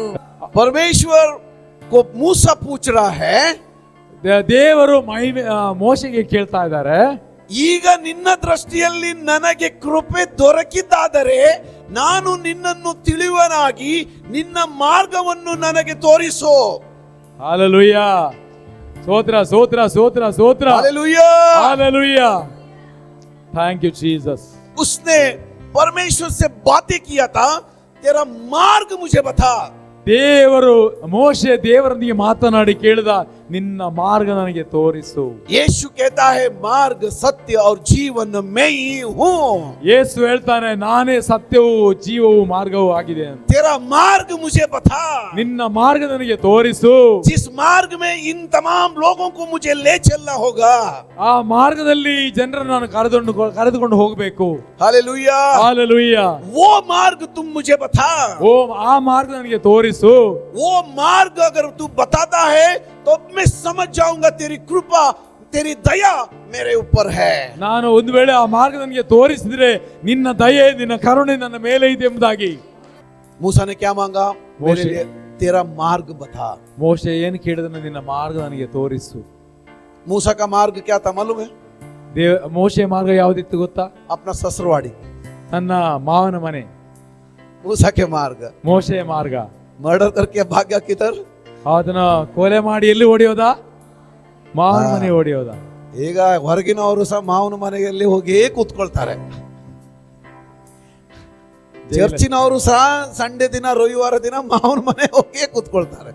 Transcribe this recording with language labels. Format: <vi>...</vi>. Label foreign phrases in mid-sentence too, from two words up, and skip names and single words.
<hi>परमेश्वर को मूसा पूछ रहा है,</hi> <kn>ದೇವರು ಮೋಶೆಗೆ ಕೇಳ್ತಾ ಇದ್ದಾರೆ, ಈಗ ನಿನ್ನ ದೃಷ್ಟಿಯಲ್ಲಿ ನನಗೆ ಕೃಪೆ ದೊರಕಿದ್ದಾದರೆ ನಾನು ನಿನ್ನನ್ನು ತಿಳಿಯುವನಾಗಿ ನಿನ್ನ ಮಾರ್ಗವನ್ನು ನನಗೆ ತೋರಿಸು. ಹಾಲೆಲೂಯಾ. ಸ್ತೋತ್ರ ಸ್ತೋತ್ರ ಸ್ತೋತ್ರ ಸ್ತೋತ್ರ.</kn> <hi>हालेलुया, हालेलुया.</hi> <en>thank you Jesus.</en> <hi>उसने परमेश्वर से बातें किया था, तेरा मार्ग मुझे बता।</hi> <kn>ದೇವರು ಮೋಶೆ ದೇವರೊಂದಿಗೆ ಮಾತನಾಡಿ ಕೇಳಿದ, ನಿನ್ನ ಮಾರ್ಗ ನನಗೆ ತೋರಿಸು.</kn> <hi>यीशु कहता है, मार्ग सत्य और जीवन मैं ही हूँ।</hi> <kn>ಯೇಸು ಹೇಳ್ತಾನೆ, ನಾನೇ ಸತ್ಯವೂ ಜೀವವೂ ಮಾರ್ಗವೂ ಆಗಿದೆ ಅಂತ.</kn> <hi>तेरा मार्ग मुझे बता,</hi> <kn>ನಿನ್ನ ಮಾರ್ಗ ನನಗೆ ತೋರಿಸು.</kn> <hi>जिस मार्ग में इन तमाम लोगों को मुझे ले चलना होगा।</hi> <kn>ಆ ಮಾರ್ಗದಲ್ಲಿ ಜನರನ್ನು ನಾನು ಕರೆದುಕೊಂಡು ಹೋಗಬೇಕು.</kn> <hi>हालेलुया,</hi> <kn>ಹಾಲೆಲೂಯಾ.</kn> <hi>वो मार्ग तुम मुझे बता।</hi> <kn>ಓ ಆ ಮಾರ್ಗ ನನಗೆ ತೋರಿಸು.</kn> <hi>वो मार्ग अगर तू बताता है तो मैं समझ जाऊंगा तेरी कृपा, तेरी दया मेरे ऊपर है।</hi> <kn>ನಾನು ಒಂದು ವೇಳೆ ಆ ಮಾರ್ಗ ನನಗೆ ತೋರಿಸಿದ್ರೆ ನಿನ್ನ ದಯೆ ನಿನ್ನ ಕರುಣೆ ನನ್ನ ಮೇಲೆ ಇದೆ ಎಂಬುದಾಗಿ.</kn> <hi>मूसा ने क्या मांगा? मेरे मोशे। लिए तेरा मार्ग बता।</hi> <kn>ಮೋಶೆ ಏನು ಕೇಳಿದನು? ನಿನ್ನ ಮಾರ್ಗ ನನಗೆ ತೋರಿಸು.</kn> <hi>मूसा का मार्ग क्या था मालूम है?</hi> <kn>ಮೋಶೆ ಮಾರ್ಗ ಯಾವುದಿತ್ತು ಗೊತ್ತಾ?</kn> <hi>अपना ससुरवाड़ी।</hi> <kn>ತನ್ನ ಮಾವನ ಮನೆ.</kn> <hi>मूसा के मार्ग,</hi> <kn>ಮೋಶೆಯ ಮಾರ್ಗ.</kn> <hi>मर्डर करके भाग गया किधर?</hi> <kn>ಅದನ್ನ ಕೊಲೆ ಮಾಡಿ ಎಲ್ಲಿ ಓಡಿಯೋದ? ಮಾವನ ಮನೆ ಓಡಿಯೋದ. ಈಗ ಹೊರಗಿನವರು ಸಹ ಮಾವನ ಮನೆಯಲ್ಲಿ ಹೋಗಿ ಕೂತ್ಕೊಳ್ತಾರೆ. ಚರ್ಚಿನವರು ಸಹ ಸಂಡೆ ದಿನ ರವಿವಾರ ದಿನ ಮಾವನ ಮನೆ ಹೋಗಿ ಕೂತ್ಕೊಳ್ತಾರೆ.</kn>